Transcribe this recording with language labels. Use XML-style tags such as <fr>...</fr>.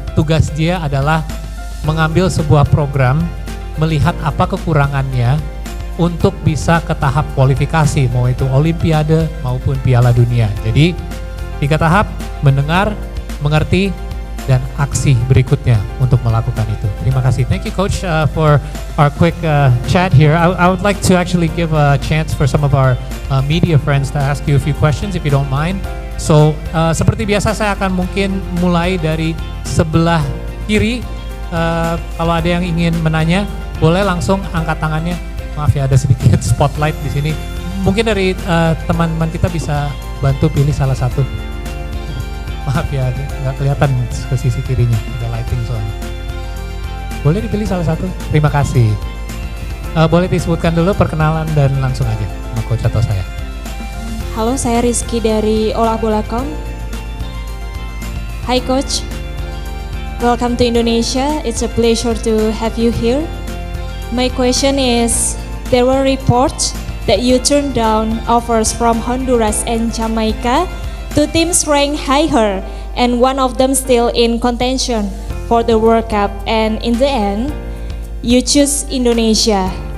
<id>Tugas dia adalah mengambil sebuah program, melihat apa kekurangannya untuk bisa ke tahap kualifikasi, mau itu Olimpiade maupun Piala Dunia. Jadi 3 tahap: mendengar, mengerti, dan aksi berikutnya untuk melakukan itu. Terima kasih.</id> <en>Thank you Coach for our quick chat here. I would like to actually give a chance for some of our media friends to ask you a few questions if you don't mind.</en> <id>So seperti biasa saya akan mungkin mulai dari sebelah kiri. Kalau ada yang ingin menanya, boleh langsung angkat tangannya. Maaf ya, ada sedikit spotlight di sini. Mungkin dari teman-teman kita bisa bantu pilih salah satu. Maaf ya, nggak kelihatan ke sisi kirinya, ada lighting soalnya. Boleh dipilih salah satu? Terima kasih. Boleh disebutkan dulu perkenalan dan langsung aja sama Coach atau saya. Halo, saya Rizky dari Olah.com.</id> <en>Hi Coach, welcome to Indonesia. It's a pleasure to have you here. My question is, there were reports that you turned down offers from Honduras and Jamaica, two teams ranked higher, and one of them still in contention for the World Cup, and in the end, you choose Indonesia.</en>